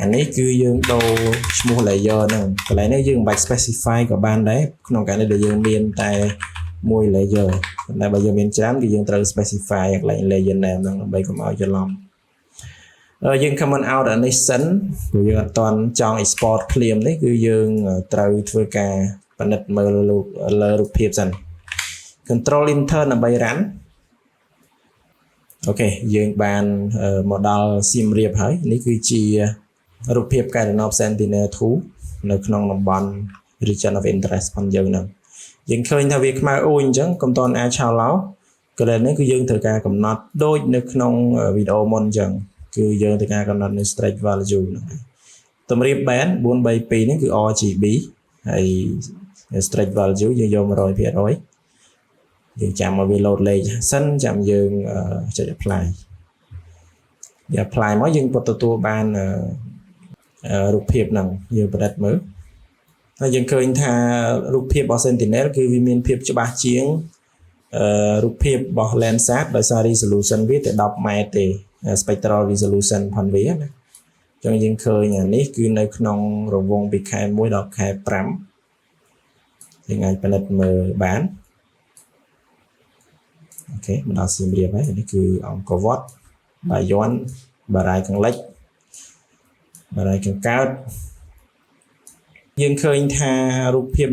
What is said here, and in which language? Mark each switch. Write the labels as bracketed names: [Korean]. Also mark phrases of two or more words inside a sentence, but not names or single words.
[Khmer] នេះគឺយើងដូរឈ្មោះ layer ហ្នឹងកន្លែងនេះយើងមិនបាច់ specify ក៏បានដែរក្នុងករណីដែលយើងមានតែមួយ layer តែបើយើងមានច្រើនគឺយើងត្រូវ specify កន្លែង [English] layer name [Khmer] ហ្នឹងដើម្បីកុំឲ្យច្រឡំយើង [English] comment out [Khmer] អានេះសិនព្រោះយើងអត់ទាន់ចង់ export ភ្លាមនេះគឺយើងត្រូវធ្វើការពិនិត្យមើលលើរូបភាពសិន [English] control enter [Khmer] ដើម្បី run អូខេយើងបានមកដល់សៀមរាបហើយនេះគឺជារូបភាពកែរណប Sentinel-2 នៅក្នុងតំបន់ [English] region of interest [Khmer] របស់យើងហ្នឹងយើងឃើញថាវាខ្មៅអូនអញ្ចឹងកុំតន់ អាចឆោឡោកន្លែងនេះគឺយើងត្រូវការកំណត់ដូចនៅក្នុងវីដេអូមុនអញ្ចឹងគឺយើងត្រូវការកំណត់នៅ [English] stretch value [Khmer] ហ្នឹងតម្រៀប band 432នេះគឺ RGB ហើយ [English] stretch value [Khmer] យើងយក 100% យើងចាំមកវា load លេខសិនចាំ យើងចុច apply យើង apply មកយើងទទួលបានរូបភាពហ្នឹងយើងប្រឌិតមើលហើយយើងឃើញថារូបភាពរបស់ Sentinel គឺវាមានភាពច្បាស់ជាងរូបភាពរបស់ Landsat ដោយសារ resolution វាតែ10ម៉ែត្រទេ [English] spectral resolution [Khmer] ផងវាណាអញ្ចឹងយើងឃើញអានេះគឺនៅក្នុងរង្វង់ពីខែ1ដល់ខែ 5យើងអាចពិនិត្យមើលបានអូខេមកដល់សៀមរាបហើយនេះគឺអង្គរវត្តបាយ័នបារាយណ៍ខាងលិចបារាយណ៍ខាងកើតយើងឃើញថារូបភាព